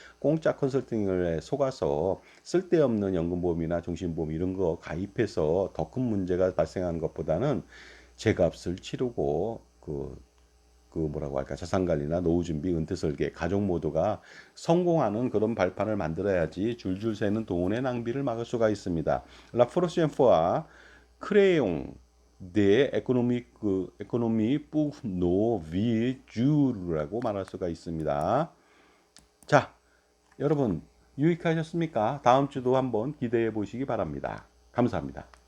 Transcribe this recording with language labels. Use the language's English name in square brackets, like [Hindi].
[Korean] 공짜 컨설팅을 속아서 쓸데없는 연금보험이나 종신보험 이런 거 가입해서 더 큰 문제가 발생하는 것보다는 제값을 치르고 뭐라고 할까, 자산관리나 노후준비, 은퇴설계, 가족 모두가 성공하는 그런 발판을 만들어야지 줄줄 새는 돈의 낭비를 막을 수가 있습니다. [French] La prochaine fois, créons des économies pour nos vieux jours [Korean] 라고 말할 수가 있습니다. 자, 여러분 유익하셨습니까? 다음 주도 한번 기대해 보시기 바랍니다. 감사합니다.